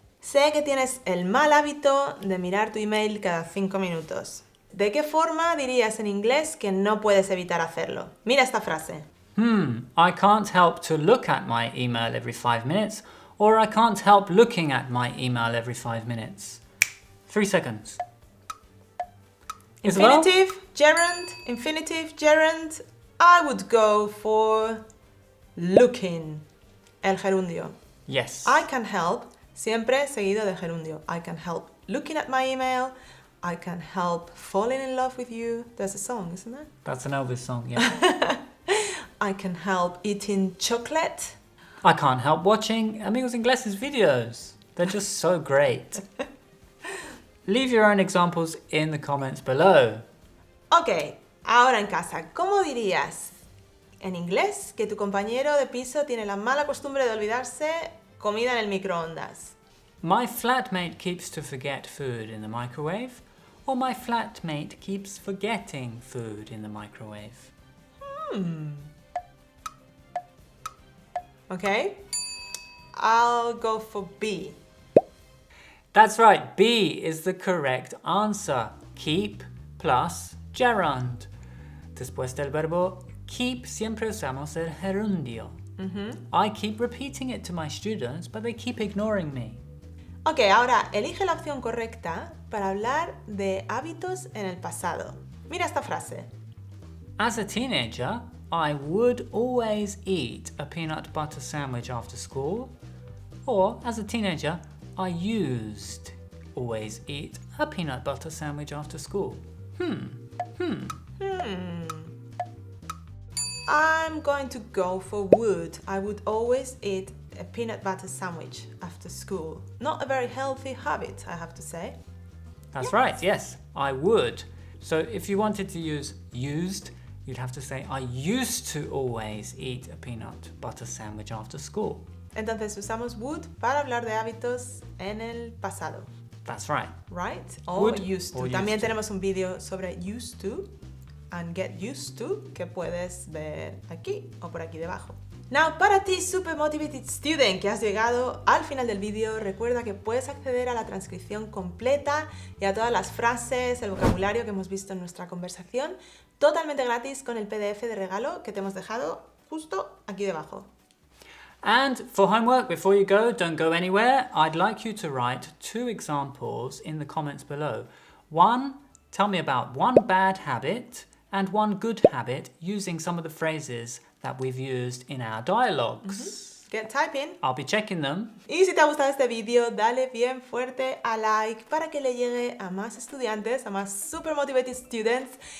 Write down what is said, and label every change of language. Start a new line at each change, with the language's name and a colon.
Spanish: Sé que tienes el mal hábito de mirar tu email cada 5 minutos. ¿De qué forma dirías en inglés que no puedes evitar hacerlo? Mira esta frase.
English: I can't help to look at my email every 5 minutes, or I can't help looking at my email every 5 minutes. 3 seconds. Isabel? Infinitive, gerund, infinitive, gerund. I would go for looking,
Spanish: el gerundio.
English: Yes. I can help,
Spanish: siempre seguido de gerundio.
English: I can help looking at my email. I can help falling in love with you. There's a song, isn't there? That's an Elvis song, yeah. I can help eating chocolate. I can't help watching Amigos Ingleses videos. They're just so great. Leave your own examples in the comments below.
Spanish: Ok, ahora en casa, ¿cómo dirías en inglés que tu compañero de piso tiene la mala costumbre de olvidarse comida en el microondas?
English: My flatmate keeps to forget food in the microwave, or my flatmate keeps forgetting food in the microwave. Okay, I'll go for B. That's right, B is the correct answer. Keep plus gerund.
Spanish: Después del verbo Keep siempre usamos el gerundio.
English: I keep repeating it to my students, but they keep ignoring me.
Spanish: Ok, ahora elige la opción correcta para hablar de hábitos en el pasado. Mira esta frase.
English: As a teenager, I would always eat a peanut butter sandwich after school. Or, as a teenager, I used always eat a peanut butter sandwich after school. I'm going to go for would. I would always eat a peanut butter sandwich after school. Not a very healthy habit, I have to say. That's right, yes, I would. So if you wanted to use used, you'd have to say, I used to always eat a peanut butter sandwich after school.
Spanish: Entonces usamos would para hablar de hábitos en el pasado.
English: That's right. Right? O Would used to. or
Spanish: También
English: used to.
Spanish: tenemos un vídeo sobre
English: used to and get used to
Spanish: que puedes ver aquí o por aquí debajo.
English: Now,
Spanish: para ti,
English: super motivated student,
Spanish: que has llegado al final del vídeo, recuerda que puedes acceder a la transcripción completa y a todas las frases, el vocabulario que hemos visto en nuestra conversación, totalmente gratis con el PDF de regalo que te hemos dejado justo aquí debajo.
English: And for homework, before you go, don't go anywhere. I'd like you to write 2 examples in the comments below. One, tell me about one bad habit and one good habit using some of the phrases that we've used in our dialogues. Get typing. I'll be checking them.
Spanish: Y si te ha gustado este vídeo, dale bien fuerte a like para que le llegue a más estudiantes, a más
English: super motivated students.